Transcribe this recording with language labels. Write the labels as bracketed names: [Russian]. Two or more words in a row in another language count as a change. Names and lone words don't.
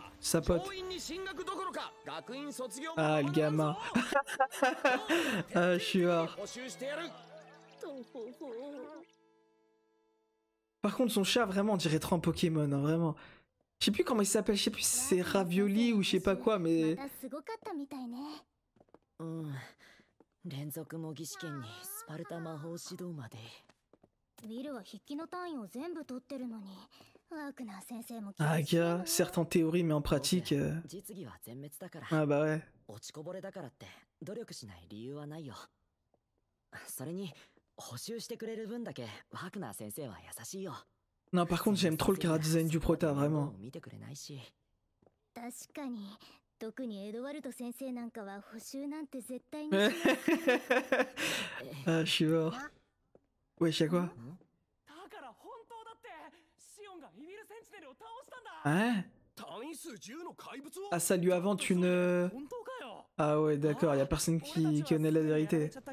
[French] Sa pote. Ah, le gamin. Ah, je suis hors. Par contre, son chat, vraiment, on dirait trop un Pokémon, hein, vraiment. Je sais plus comment il s'appelle, je sais plus si c'est Ravioli ou je sais pas quoi, mais... [Japanese] 連続模擬試験にスパルタ魔法指導まで。ウィルは筆記の単位を全部取ってるのに、ワークナー先生も。 [French] Ah, gars, certes en théorie, mais en pratique. [Japanese] 実技は全滅だから。 [French] Ah bah ouais. [Japanese] 落ちこぼれだからって努力しない理由はないよ。それに補習してくれる分だけワークナー先生は優しいよ。 [French] Non, par contre, j'aime trop le chara-design du prota, vraiment. [Japanese] 見てくれないし。確かに。特にエドワルド先生なんかは補習なんて絶対に [French] Ah, je suis mort. Wesh, y'a quoi? Hein? Ah, ça lui invente une... Ah ouais, d'accord, y'a personne qui connaît la vérité.